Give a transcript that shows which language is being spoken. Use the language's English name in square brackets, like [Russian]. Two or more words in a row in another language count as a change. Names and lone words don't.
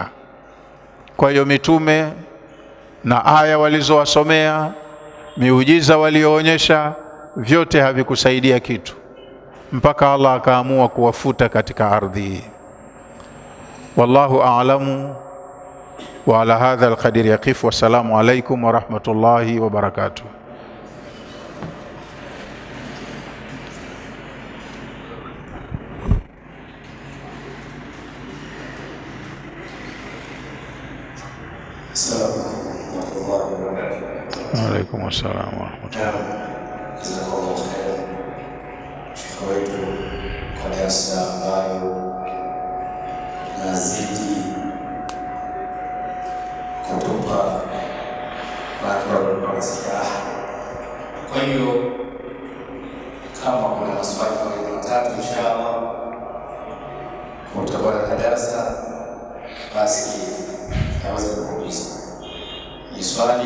[Swahili] Kwa hiyo mitume na aya walizowasomea, miujiza walioonyesha, vyote havikusaidia kitu, mpaka Allah akaamua kuwafuta katika ardhi. [Arabic] والله أعلم. وعلى هذا القدر نقف. والسلام عليكم ورحمة الله وبركاته. وعليكم السلام ورحمة الله. [Swahili] Kwa darasa ambayo nazidi kutupa maslaha. Kwa hiyo kama kuna maswali mawili matatu, inshallah utakuwa na darasa, basi naweza kuuliza ni swali.